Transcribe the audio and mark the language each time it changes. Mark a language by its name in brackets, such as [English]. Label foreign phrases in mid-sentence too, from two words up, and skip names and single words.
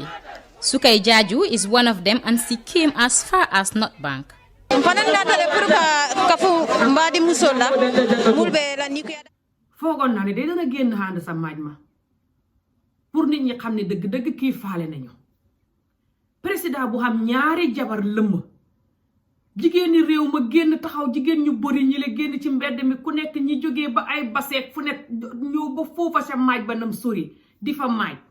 [English] Sukay Jaju is one of them and she came as far as North Bank. [Wolof] foogoon naa ne day dana génn ànd sa maaj ma pour nit ñi xam ne dëgg-dëgg kii faale nañu président bu xam ñaari jabar lëmm jigéen ñi réew ma génn taxaw jigéen ñu bëri ñi la génn ci mbedd mi ku nekk ñi jógee ba ay baseek fu nekk ñëw ba foofa sa maaj ba nam sori di fa maaj